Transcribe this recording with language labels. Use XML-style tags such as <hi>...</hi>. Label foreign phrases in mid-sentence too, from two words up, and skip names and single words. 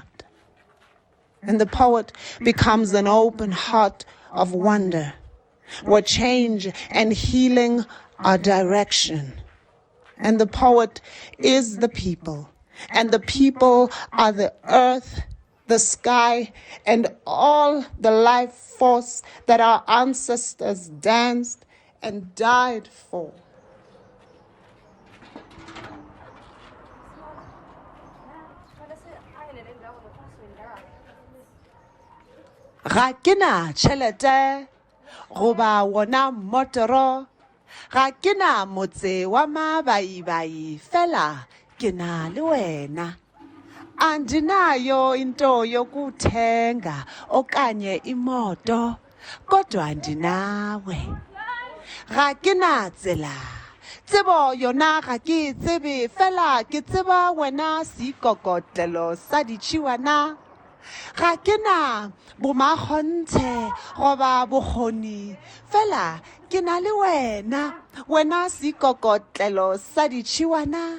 <en>And the poet becomes an open heart of wonder, where change and healing are direction. And the poet is the people, and the people are the earth, the sky, and all the life force that our ancestors danced and died for.</en> <nso>Ga ke na tšhelete goba wona motoro, ga ke na motse wa mabaibai, fela ke na le wena.</nso> <xh>Andinayo into yokuthenga okanye imoto, kodwa ndinawe.</xh> <nso>Ga ke na tsela, tsebo yona ga ke tsebe, fela ke tseba wena seikokotlelo sa ditšhiwana. Ga ke na bomakgonthe goba bokgoni, fela ke na le wena, wena seikokotlelo sa ditšhiwana.</nso>